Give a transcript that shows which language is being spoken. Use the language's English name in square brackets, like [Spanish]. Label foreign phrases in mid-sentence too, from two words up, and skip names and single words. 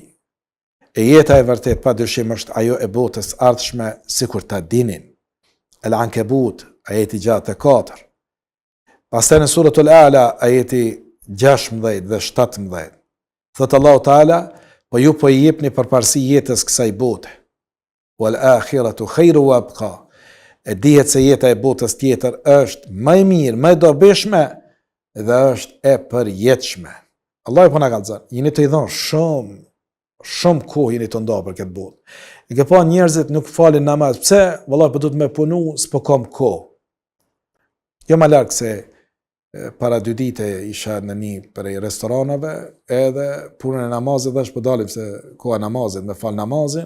[Albanian] E jeta e vërtet pa dyshim është ajo e botës ardhshme, sikur ta dinin. Al-Ankabut, ajeti 64. Pastaj në suratul A'la, ajeti 16 dhe 17. Thot Allahu Teala, po ju po i jepni përparësi jetës kësaj bote. [Arabic] والآخرة خير وأبقى. [Albanian] E dihet se jeta e botës tjetër është më e mirë, më e dobishme dhe është e përjetshme. Allah po na ka thënë, jeni të i dhënë shumë kohë jeni të nda për këtë botë. E ke pa njerëzit nuk falin namaz. Pse? Vallahi po duhet me punu, s'po kam kohë. Jo më larg se para 2 dite isha në një prej restoranave, edhe punën e namazit dhash po dalim se koha namazit, me fal namazin.